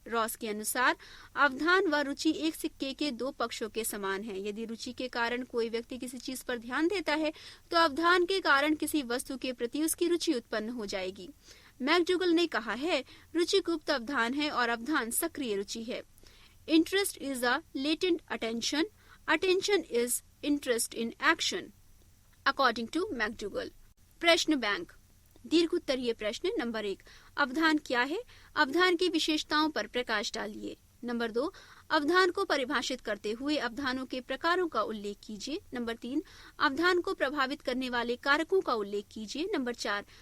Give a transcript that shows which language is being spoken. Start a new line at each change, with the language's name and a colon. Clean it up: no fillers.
Hindi: Ross के अनुसार अवधान व रुचि एक सिक्के के 2 पक्षों के समान हैं। यदि रुचि के कारण कोई व्यक्ति किसी चीज पर ध्यान देता है तो अवधान के कारण किसी वस्तु के प्रति उसकी रुचि उत्पन्न हो जाएगी। मैकडुगल ने कहा है, रुचि गुप्त अवधान है और अवधान सक्रिय रुचि है।
English: Interest is a latent attention. Attention is interest in action. According to McDougall.
Hindi: प्रश्न बैंक. दीर्घ उत्तरीय प्रश्न नंबर 1. अवधान क्या है? अवधान की विशेषताओं पर प्रकाश डालिए. नंबर 2. अवधान को परिभाषित करते हुए अवधानों के प्रकारों का उल्लेख कीजिए. नंबर 3. अवधान को प्रभावित करने वाले कारकों का उल्लेख कीजिए. नंबर 4.